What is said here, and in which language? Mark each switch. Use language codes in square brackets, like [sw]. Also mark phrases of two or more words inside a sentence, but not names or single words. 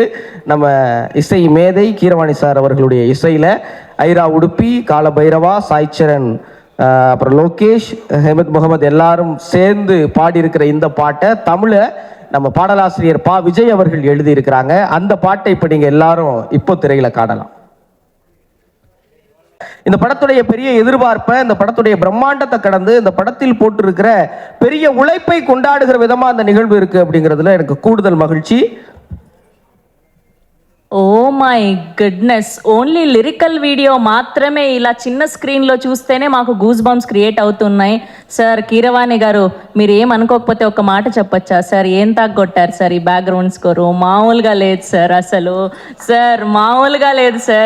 [ta] நம்ம இசை மேதை கீரவாணி சார் அவர்களுடைய இசையில் ஐரா உடுப்பி, காலபைரவா, சாய்ச்சரன், அப்புறம் லோகேஷ், ஹெமத் முகமது எல்லாரும் சேர்ந்து பாடியிருக்கிற இந்த பாட்டை தமிழை நம்ம பாடலாசிரியர் பா விஜய் அவர்கள் எழுதியிருக்கிறாங்க. அந்த பாட்டை இப்போ நீங்கள் எல்லாரும் இப்போ திரையில காணலாம். இந்த படத்துடைய பெரிய எதிர்பார்ப்பை, இந்த படத்துடைய பிரம்மாண்டத்தை கடந்து இந்த படத்தில் போட்டிருக்கிற பெரிய உழைப்பை கொண்டாடுகிற விதமாக அந்த நிகழ்வு இருக்கு அப்படிங்கிறதுல எனக்கு கூடுதல் மகிழ்ச்சி. [en] Oh my goodness, only lyrical video [te] మాత్రమే ఇలా చిన్న స్క్రీన్లో చూస్తేనే మాకు [en] goose bumps create [te] అవుతున్నాయి. సార్ కీరవాణి గారు, మీరు ఏమనుకోకపోతే ఒక మాట చెప్పచ్చా సార్? ఏం తాగొట్టారు సార్ ఈ [en] background score? [te] మామూలుగా లేదు సార్, అసలు సార్ మామూలుగా లేదు సార్.